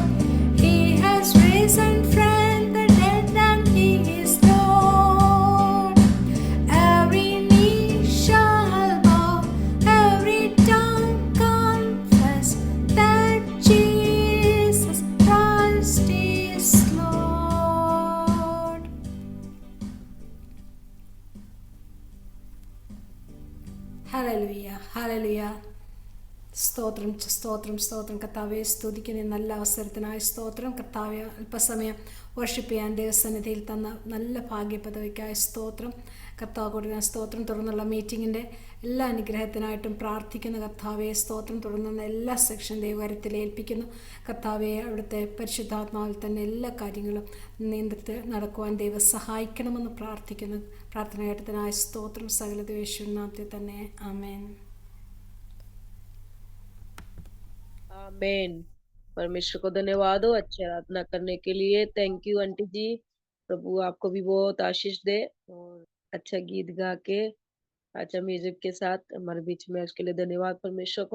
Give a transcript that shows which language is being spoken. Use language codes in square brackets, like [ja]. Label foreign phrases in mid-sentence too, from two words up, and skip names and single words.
[en] He has risen from the dead and he is Lord. Every knee shall bow, every tongue confess that Jesus Christ is Lord. [ml] ഹല്ലേലൂയ ഹല്ലേലൂയ. സ്തോത്രം സ്തോത്രം സ്തോത്രം കർത്താവെ, സ്തുതിക്കുന്ന ഈ നല്ല അവസരത്തിനായി സ്തോത്രം. കർത്താവെ, അല്പസമയം വർഷിപ്പ് ചെയ്യാൻ ദൈവസന്നിധിയിൽ തന്ന നല്ല ഭാഗ്യപദവിക്കായി സ്തോത്രം. കർത്താവ് കൊടുക്കുന്ന സ്തോത്രം. തുടർന്നുള്ള മീറ്റിങ്ങിൻ്റെ എല്ലാ അനുഗ്രഹത്തിനായിട്ടും പ്രാർത്ഥിക്കുന്ന കർത്താവെ സ്തോത്രം. തുടർന്നുള്ള എല്ലാ സെക്ഷൻ ദൈവകരത്തിൽ ഏൽപ്പിക്കുന്നു. കർത്താവെ, അവിടുത്തെ പരിശുദ്ധാത്മാവിൽ തന്നെ എല്ലാ കാര്യങ്ങളും നിയന്ത്രിച്ച് നടക്കുവാൻ ദൈവം സഹായിക്കണമെന്ന് പ്രാർത്ഥിക്കുന്നു. പ്രാർത്ഥനാഘട്ടത്തിനായി സ്തോത്രം. സകല യേശുവിൻ നാമത്തിൽ തന്നെ ആമേൻ. [hi] आमेन। परमेश्वर को धन्यवाद हो अच्छी आराधना करने के लिए। [en] thank you [hi] आंटी जी। प्रभु आपको भी बहुत आशीष दे और अच्छा गीत गा के अच्छा म्यूजिक के साथ हमारे बीच में उसके लिए धन्यवाद परमेश्वर को।